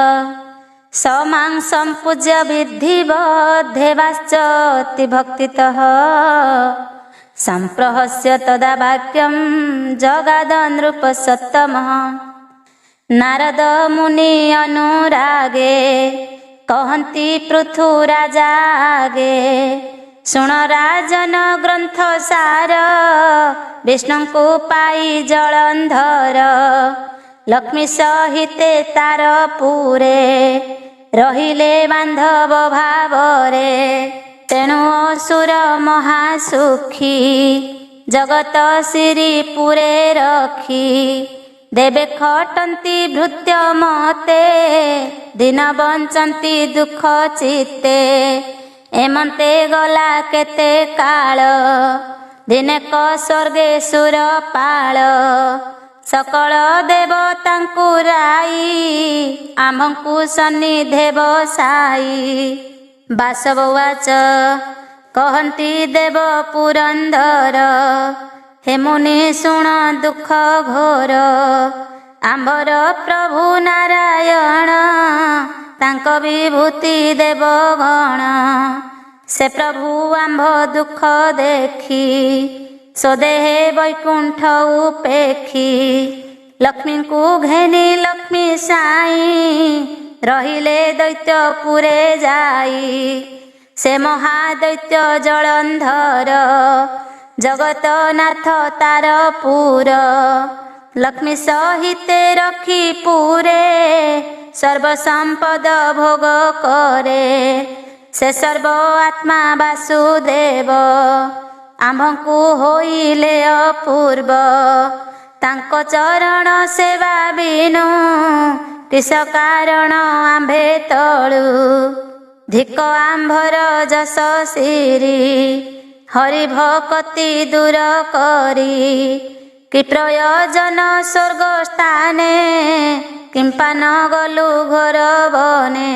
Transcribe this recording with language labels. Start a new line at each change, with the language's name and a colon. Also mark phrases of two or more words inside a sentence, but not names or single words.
Sanskrit: समां सम्पूज्य विधिवद्धेवाश्चति भक्तितः सम्प्रहस्य तदा वाक्यं जगादनृपसत्तमः।
Odia: ନାରଦ ମୁନି ଅନୁରାଗେ କହନ୍ତି ପୃଥୁରାଜାଗେ, ଶୁଣ ରାଜନ ଗ୍ରଂଥ ସାର ବିଷ୍ଣୁ କୋ ପାଈ ଜଳଂଧର। ଲକ୍ଷ୍ମୀ ସହିତେ ତାର ପୁରେ ରହିଲେ ବାଂଧବ ଭାବରେ। ତେଣୁ ଅସୁର ମହାସୁଖୀ ଜଗତ ସିରୀ ପୁରେ ରଖୀ। ଦେବେ ଖଟଂତୀ ଭୃତ୍ୟ ମତେ ଦିନ ବଂଚଂତୀ ଦୁଖ ଚିତ୍ତେ। ଏମଂତେ ଗଲା କେତେ କାଳ ଦିନେ କ ସ୍ୱର୍ଗେ ସୁର ପାଳ। ସକଳ ଦେବତାଂକୁ ରାଈ ଆମ୍ଭଂକୁ ସନ୍ନିଧେ ବସାଈ। ବାସବବାଚ କହନ୍ତି ଦେବ ପୁରଂଦର, ହେ ମୁନି ଶୁଣ ଦୁଖ ଘୋର। ଆମ୍ଭର ପ୍ରଭୁ ନାରାୟଣ ତାଂକ ବିଭୂତି ଦେବଗଣ। ସେ ପ୍ରଭୁ ଆମ୍ଭ ଦୁଖ ଦେଖୀ ସ୍ୱଦେହେ ବୈକୁଂଠ ଉପେଖୀ। ଲକ୍ଷ୍ମୀ କୋ ଘେନୀ ଲକ୍ଷ୍ମୀ ସାଈ ରହିଲେ ଦୈତ୍ୟ ପୁରେ ଜାଈ। ସେ ମହାଦୈତ୍ୟ ଜଳଂଧର ଜଗତ ନାଥ ତାର ପୁର। ଲକ୍ଷ୍ମୀ ସହିତେ ରଖୀ ପୁରେ ସର୍ବ ସଂପଦ ଭୋଗ କରେ। ସେ ସର୍ବ ଆତ୍ମା ବାସୁଦେବ ଆମ୍ଭଂକୁ ହୋଇଲେ ଅପୂର୍ବ। ତାଂକୋ ଚରଣ ସେବା ବିନୁ କିସ କାରଣ ଆମ୍ଭେ ତଳୁ। ଧିକ ଆମ୍ଭର ଜସ ସିରୀ ହରି ଭକ୍ତି ଦୂର କରୀ। କି ପ୍ରୟୋଜନ ସ୍ୱର୍ଗ ସ୍ଥାନେ କିଂପା ନ ଗଲୁ ଘୋର ବନେ।